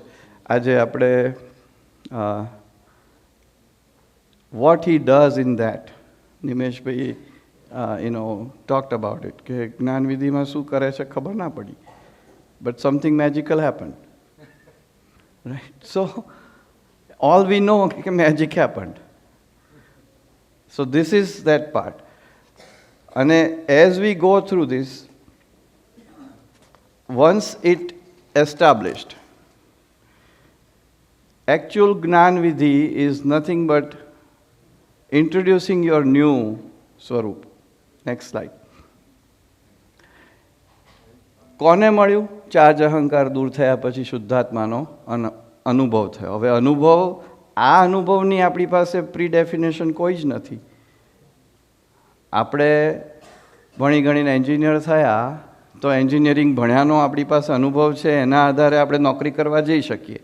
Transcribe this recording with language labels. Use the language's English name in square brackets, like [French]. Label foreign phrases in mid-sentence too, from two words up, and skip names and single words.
[Gujarati] આજે આપણે [English] what he does in that, Nimeshbhai talked about it, [Gujarati] કે જ્ઞાનવિધિમાં શું કરે છે ખબર ના પડી, [English] but something magical happen, right? સો all we know કે magic happened. so this is that part. અને as we go through this, once it established, actual Gnan Vidhi is nothing but introducing your new Swarup. Next slide. [Gujarati] કોને મળ્યું? 4 અહંકાર દૂર થયા પછી શુદ્ધાત્માનો અનુભવ થયો. હવે આ અનુભવની આપણી પાસે [English] pre definition [Gujarati] કોઈ જ નથી. આપણે ભણી ગણીને એન્જિનિયર થયા તો એન્જિનિયરિંગ ભણ્યાનો આપણી પાસે અનુભવ છે, એના આધારે આપણે નોકરી કરવા જઈ શકીએ.